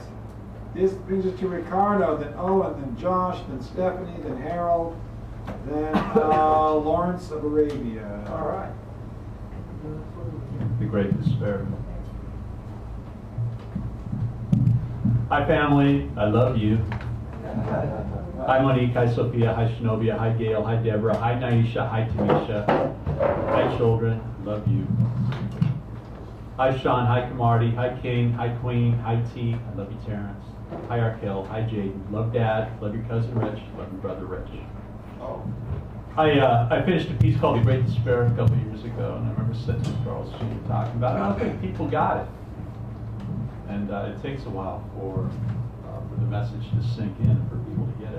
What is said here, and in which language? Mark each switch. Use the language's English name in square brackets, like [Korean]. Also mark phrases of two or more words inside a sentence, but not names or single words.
[English] This brings us to Ricardo, then Owen, then Josh, then Stephanie, then Harold, then Lawrence of Arabia. All right. The Great Despair. Hi family, I love you. Hi Monique, hi Sophia, hi Shinobia, hi Gail, hi Deborah, hi Naisha, hi Tamisha. Hi children, love you. Hi Sean, hi Camardi, hi King, hi Queen, hi T, I love you Terrence. Hi Arkell, hi Jaden, love Dad, love your cousin Rich, love your brother Rich. I finished a piece called The Great Despair a couple years ago, and I remember sitting with Charles Sheen talking about it. I don't think people got it. And it takes a while for the message to sink in, for people to get it.